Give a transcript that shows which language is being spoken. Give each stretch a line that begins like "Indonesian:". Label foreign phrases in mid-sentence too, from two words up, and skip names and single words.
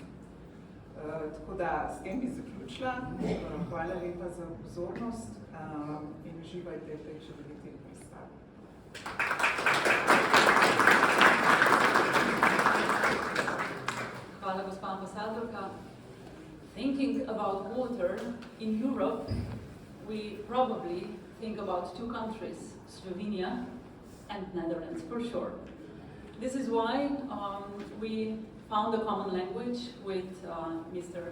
Slovenian: Tako da s tem bi zaključila. Hvala lepa za pozornost in uživajte v tej čudoviti predstavi. Hvala, gospa ambasadorka.
English: Thinking about water in Europe, we probably think about 2 countries, Slovenia and Netherlands, for sure. This is why we found a common language with Mr.